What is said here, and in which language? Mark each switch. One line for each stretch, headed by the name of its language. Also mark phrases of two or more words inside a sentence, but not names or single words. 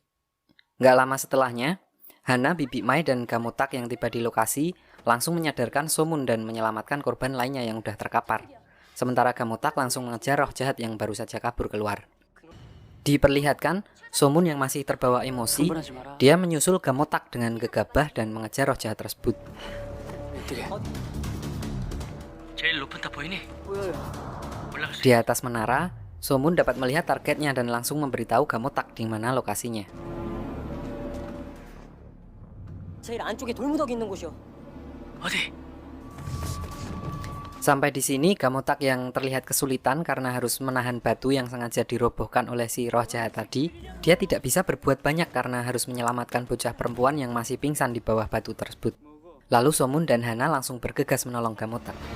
Indonesian: Nggak lama setelahnya, Hana, Bibi Mai, dan Gamotak yang tiba di lokasi langsung menyadarkan Somun dan menyelamatkan korban lainnya yang udah terkapar. Sementara Gamotak langsung mengejar roh jahat yang baru saja kabur keluar. Diperlihatkan, Somun yang masih terbawa emosi,
Korean: 흥분하지 마라.
Indonesian: dia menyusul Gamotak dengan gegabah dan mengejar roh jahat tersebut.
Korean: 어떻게? 제일 높은 탑 보이니? 올라갈 수
Indonesian: Di atas menara, Somun dapat melihat targetnya dan langsung memberitahu Gamotak di mana lokasinya.
Korean: 제일 안쪽에 돌무더기 있는 곳이요. 어디?
Indonesian: Sampai di sini, Gamotak yang terlihat kesulitan karena harus menahan batu yang sengaja dirobohkan oleh si roh jahat tadi, dia tidak bisa berbuat banyak karena harus menyelamatkan bocah perempuan yang masih pingsan di bawah batu tersebut. Lalu Somun dan Hana langsung bergegas menolong Gamotak.